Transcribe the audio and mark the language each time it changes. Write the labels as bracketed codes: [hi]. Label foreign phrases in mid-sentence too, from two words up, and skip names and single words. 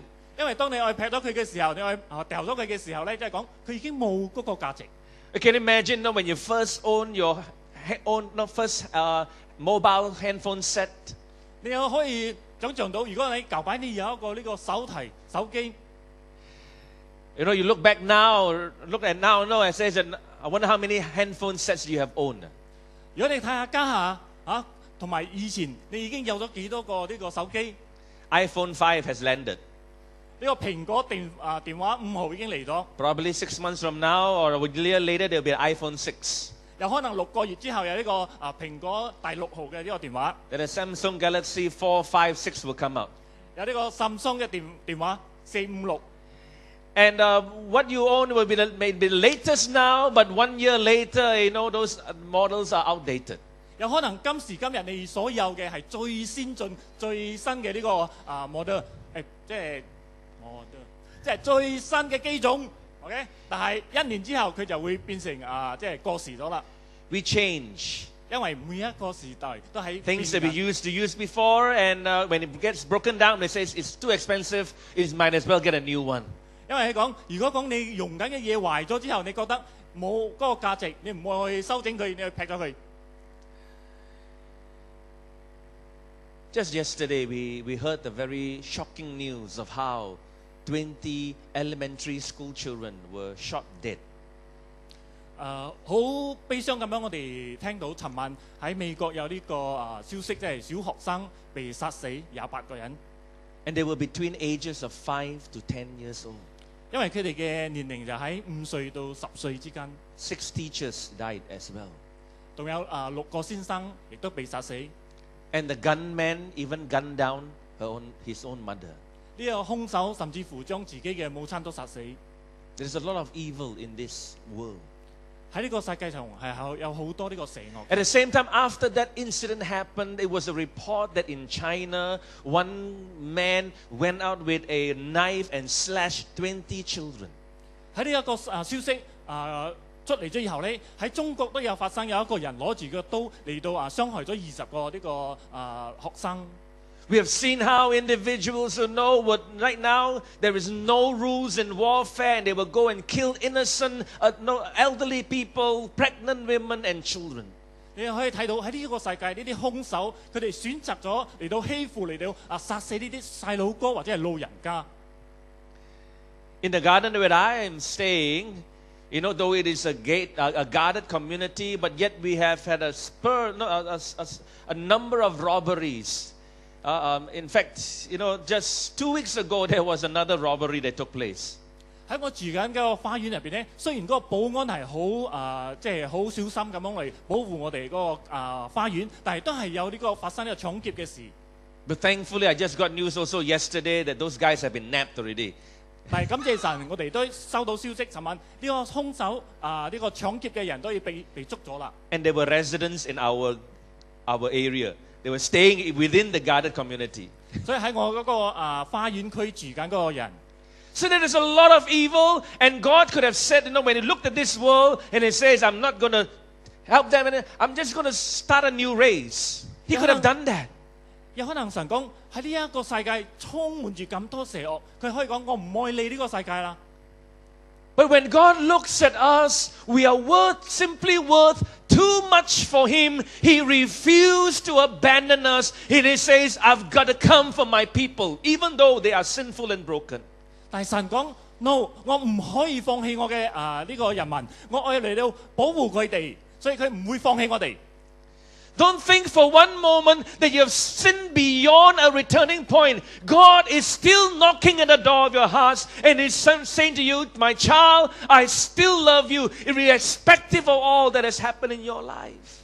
[yue] 因為當你愛劈咗佢嘅時候，你愛掉咗佢嘅時候咧，即係講佢已經冇嗰個價值。 [en] You can imagine when you first own your mobile handphone set. [yue] 你又可以想像到，如果你舊擺你有一個呢個手機， [en] You look back now, look at now, it says that I wonder how many handphone sets you have owned. [yue] 如果你睇下家下同埋以前你已經有咗幾多個呢個手機？ [en] iPhone 5 has landed. [yue] 呢個蘋果電話5號已經嚟咗， [en] Probably 6 months from now or a year later, there will be an iPhone 6. [yue] 有可能6個月之後有呢個蘋果第6號嘅呢個電話， [en] Then a Samsung Galaxy 4, 5, 6 will come out. [yue] 有呢個Samsung嘅電話4、5、6。 [en] And what you own will be maybe the latest now, but 1 year later, those models are outdated. [yue] 有可能今時今日你所有嘅係最先進、最新嘅呢個model，即係最新嘅機種 ，OK？但係1年之後佢就會變成即係過時咗啦。 [en] We change. [yue] 因為每一個時代都喺 [en] Things that we used to use before, and when it gets broken down, they say it's too expensive, it might as well get a new one. [yue] 因為佢講，如果講你用緊嘅嘢壞咗之後，你覺得冇嗰個價值，你唔會去修整佢，你去劈咗佢。 [en] Just yesterday, we heard the very shocking news of how 20 elementary school children were shot dead. [yue] 好悲傷咁樣，我哋聽到尋晚喺美國有呢個消息，即係小學生被殺死28個人， [en] And they were between ages of 5 to 10 years old. [yue] 因為佢哋嘅年齡就喺5歲到10歲之間。 [en] 6 teachers died as well. [yue] 仲有6個先生亦都被殺死。呢 [en] And the gunman even gunned down his own mother. [yue] 個兇手甚至乎將自己嘅母親都殺死。 [en] There's a lot of evil in this world. [yue] 喺呢個世界上係有好多呢個邪惡。 [en] At the same time, after that incident happened, it was a report that in China, one man went out with a knife and slashed 20 children. [yue] 喺呢一個消息出嚟咗以後咧，喺中國都有發生，有一個人攞住個刀嚟到傷害咗20個呢個學生。 [en] We have seen how individuals who know what right now there is no rules in warfare and they will go and kill innocent elderly people, pregnant women and children. [yue] 你可以睇到喺呢個世界呢啲兇手，佢哋選擇咗嚟到欺負嚟到殺死呢啲細佬哥或者係老人家。 [en] In the garden where I am staying, you know, though it is a guarded community, but yet we have had a number of robberies. In fact, you know, just 2 weeks ago there was another robbery that took place. [yue] 喺我住緊個花園入邊咧，雖然嗰個保安係好即係好小心咁樣嚟保護我哋嗰個花園，但係都係有呢個發生呢個搶劫嘅事。 [en] But thankfully, I just got news also yesterday that those guys have been nabbed already. [yue] 但係感謝神，我哋都收到消息，尋晚呢個兇手呢個搶劫嘅人都要被捉咗啦。 [en] And they were residents in our area. They were staying within the guarded community. [yue] 所以喺我嗰個花園區住緊嗰個人。 [en] So there is a lot of evil, and God could have said, you know, when He looked at this world and He says, I'm not going to help them, I'm just going to start a new race. He could have done that. [yue] 有可能神講喺呢一個世界充滿住咁多邪惡，佢可以講我唔愛你呢個世界啦。 [en] But when God looks at us, we are simply worth too much for Him. He refused to abandon us. He says, I've got to come for my people, even though they are sinful and broken. [yue] 但係神講 no， 我唔可以放棄我嘅呢個人民，我愛嚟到保護佢哋，所以佢唔會放棄我哋。 [en] Don't think for one moment that you have sinned beyond a returning point. God is still knocking at the door of your hearts and is saying to you, my child, I still love you, irrespective of all that has happened in your life.